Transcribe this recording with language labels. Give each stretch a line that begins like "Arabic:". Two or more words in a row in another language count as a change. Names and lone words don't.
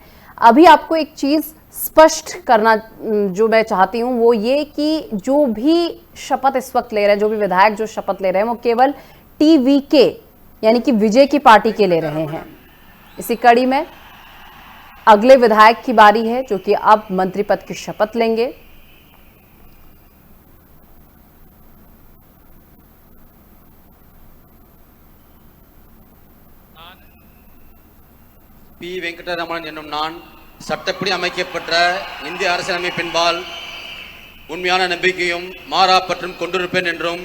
Hindi: अभी आपको एक चीज स्पष्ट करना जो मैं चाहती हूं वो ये कि जो भी शपथ इस वक्त ले रहे हैं, जो भी विधायक जो शपथ ले रहे हैं, वो केवल टीवीके यानी कि विजय की पार्टी के ले रहे हैं। इसी कड़ी में अगले विधायक की बारी है जो कि अब मंत्री पद की शपथ लेंगे।
Tamil: பி. வெங்கடரமணன் என்னும் நான் சட்டப்படி அமைக்கப்பட்ட இந்திய அரசியலமைப்பின்பால் உண்மையான நம்பிக்கையும் மாறாப்பற்றும் கொண்டிருப்பேன் என்றும்